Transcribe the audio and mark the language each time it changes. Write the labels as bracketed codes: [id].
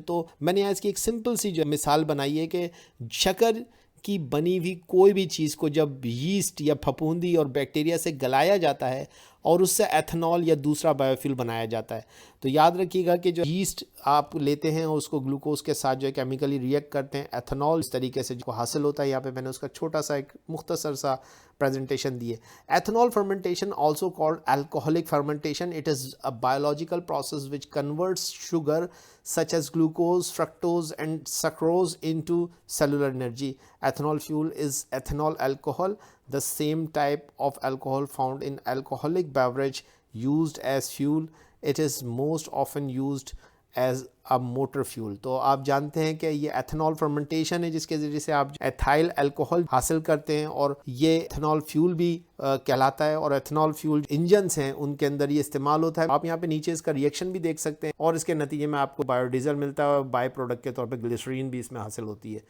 [ur] تو میں نے اس کی ایک سمپل سی جو مثال بنائی ہے کہ شکر کی بنی ہوئی کوئی بھی چیز کو جب یسٹ یا پھپھوندی اور بیکٹیریا سے گلایا جاتا ہے اور اس سے ایتھنال یا دوسرا بایو فیول بنایا جاتا ہے. تو یاد رکھیے گا کہ جو یسٹ آپ لیتے ہیں اور اس کو گلوکوز کے ساتھ جو ہے کیمیکلی ریئیکٹ کرتے ہیں, ایتھنال اس طریقے سے جو حاصل ہوتا ہے. یہاں پہ میں نے اس کا چھوٹا سا ایک مختصر سا presentation دی ہے. [en] Ethanol fermentation, also called alcoholic fermentation, it is a biological process which converts sugar such as glucose, fructose and sucrose into cellular energy. Ethanol fuel is ethanol alcohol, the same type of alcohol found in alcoholic beverage used as fuel. It is most often used as [ur] اب motor fuel, تو آپ جانتے ہیں کہ یہ ethanol fermentation ہے جس کے ذریعے سے آپ ایتھائل الکوہل حاصل کرتے ہیں، اور یہ ایتھنال فیول بھی کہلاتا ہے، اور ایتھنال فیول انجنز ہیں ان کے اندر یہ استعمال ہوتا ہے۔ آپ یہاں پہ نیچے اس کا ریئیکشن بھی دیکھ سکتے ہیں، اور اس کے نتیجے میں آپ کو بایو ڈیزل ملتا ہے، اور بائی پروڈکٹ کے طور پہ گلیسرین بھی اس میں حاصل ہوتی ہے۔